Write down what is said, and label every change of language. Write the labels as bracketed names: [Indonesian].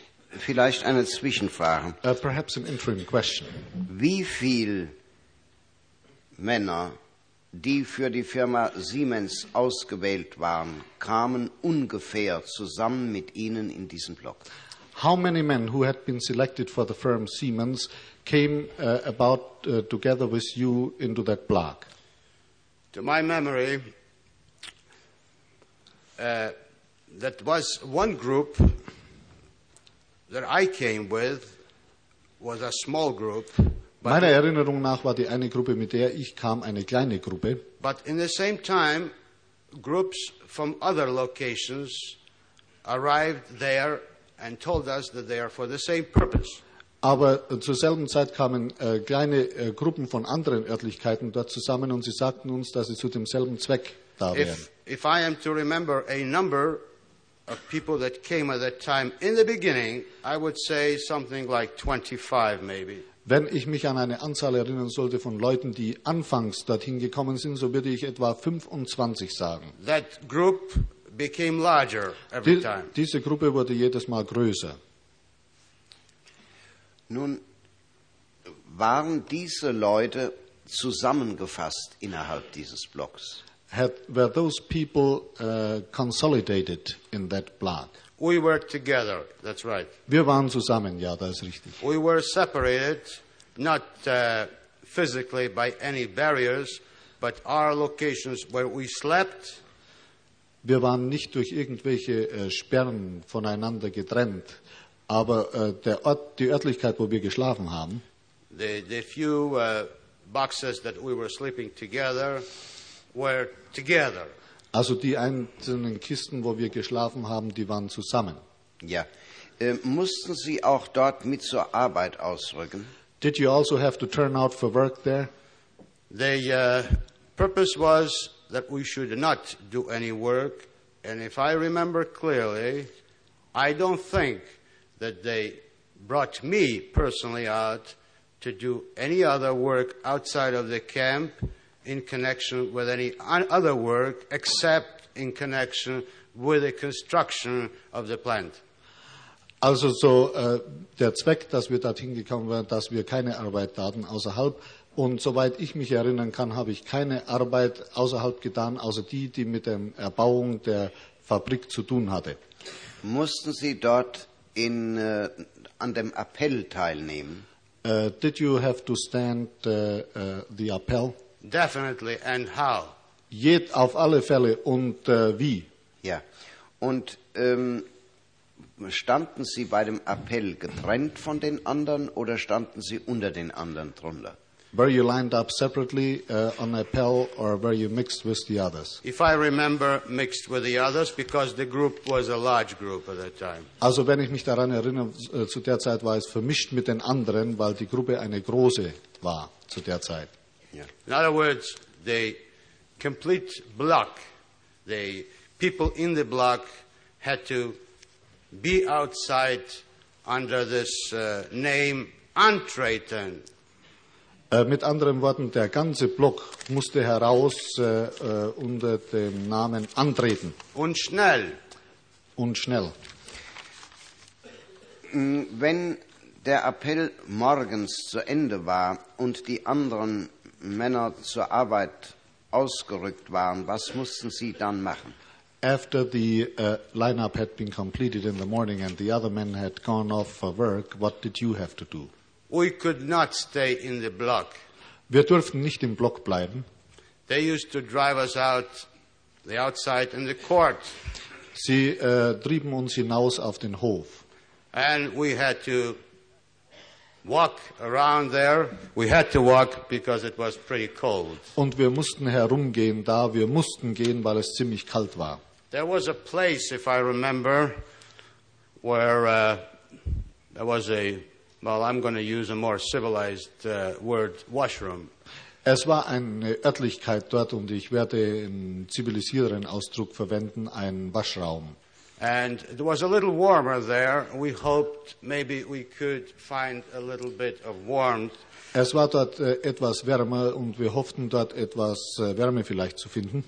[German] Vielleicht eine Zwischenfrage. [English] Perhaps an interim question. [German] Wie viele Männer, die für die Firma Siemens ausgewählt waren, kamen ungefähr zusammen mit Ihnen in diesen Block? [English] How many men who had been selected for the firm Siemens came about together with you into that block? To my memory, that was one group that I came with, was a small group. [German] Meiner Erinnerung nach war die eine Gruppe, mit der ich kam, eine kleine Gruppe. [English] But in the same time, groups from other locations arrived there and told us that they are for the same purpose. [German] Aber zur selben Zeit kamen kleine Gruppen von anderen Örtlichkeiten dort zusammen und sie sagten uns, dass sie zu demselben Zweck da wären. [English] If I am to remember a number of people that came at that time in the beginning, I would say something like 25 maybe. [German] Wenn ich mich an eine Anzahl erinnern sollte von Leuten, die anfangs dorthin gekommen sind, so würde ich etwa 25 sagen. [English] That group became larger every time. [German] Diese Gruppe wurde jedes Mal größer. Nun, waren diese Leute zusammengefasst innerhalb dieses Blocks? [English] Were those people consolidated in that block? We were together, that's right. [German] Wir waren zusammen, ja, das ist richtig. [English] We were separated, not physically by any barriers, but our locations where we slept. [German] Wir waren nicht durch irgendwelche Sperren voneinander getrennt, aber der Ort, die Örtlichkeit, wo wir geschlafen haben. [English] The few boxes that we were sleeping together were together. [German] Also die einzelnen Kisten, wo wir geschlafen haben, die waren zusammen. Ja. Mussten Sie auch dort mit zur Arbeit ausrücken? [English] Did you also have to turn out for work there? The purpose was that we should not do any work. And if I remember clearly, I don't think that they brought me personally out to do any other work outside of the camp in connection with any other work except in connection with the construction of the plant. [German] Also so der Zweck, dass wir dorthin gekommen waren, dass wir keine Arbeit taten außerhalb. Und soweit ich mich erinnern kann, habe ich keine Arbeit außerhalb getan, außer die, die mit der Erbauung der Fabrik zu tun hatte. Mussten Sie dort in, an dem Appell teilnehmen? [English] Did you have to stand the appell? Definitely, and how? [German] Jed auf alle Fälle und wie? Ja. Und standen Sie bei dem Appell getrennt von den anderen oder standen Sie unter den anderen drunter? [English] Were you lined up separately on appell or were you mixed with the others? If I remember, mixed with the others because the group was a large group at that time. [German] Also wenn ich mich daran erinnere, zu der Zeit war es vermischt mit den anderen, weil die Gruppe eine große war zu der Zeit. [English] In other words, the complete block, the people in the block had to be outside under this name Antreten. [German] Mit anderen Worten, der ganze Block musste heraus unter dem Namen Antreten. Und schnell. Und schnell. Wenn der Appell morgens zu Ende war und die anderen Männer zur Arbeit ausgerückt waren, was mussten sie dann machen? [English] After the lineup had been completed in the morning and the other men had gone off for work, what did you have to do? We could not stay in the block. [German] Wir durften nicht im Block bleiben. [English] They used to drive us out the outside in the court. [German] Sie trieben uns hinaus auf den Hof. [English] And we had to walk around there. We had to walk because it was pretty cold. [German] Und wir mussten herumgehen da. Wir mussten gehen, weil es ziemlich kalt war. [English] There was a place, if I remember, where there was a, well, I'm going to use a more civilized word, washroom. [German] Es war eine Örtlichkeit dort und ich werde einen zivilisierteren Ausdruck verwenden, einen Waschraum. [English] And it was a little warmer there. We hoped maybe we could find a little bit of warmth. [German] Es war dort etwas wärmer und wir hofften dort etwas Wärme vielleicht zu finden.